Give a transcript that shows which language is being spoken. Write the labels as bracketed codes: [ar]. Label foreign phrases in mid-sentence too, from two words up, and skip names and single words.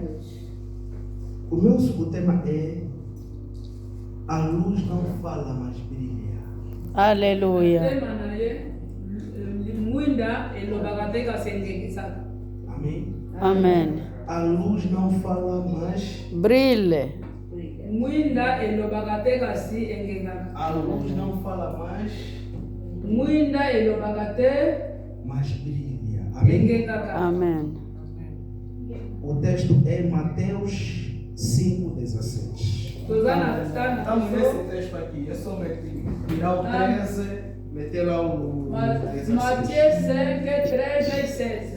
[pt] O meu subtema é: a luz não fala, mas brilha. Aleluia. Amém? Amém. A luz não fala mais. Brilhe. [ln] Mwinda elobaka te kasi engengaka. [pt] A luz não fala mais. [ln] Mwinda elobaka te [pt] Mas brilha. Amém? [ln] engengaka. [pt] Amém. O texto é Mateus 5,16. [ln] Tozana [pt] Estamos nesse texto aqui. É só tirar o 13, meter lá o 16. Mateus 5, 13 e 16.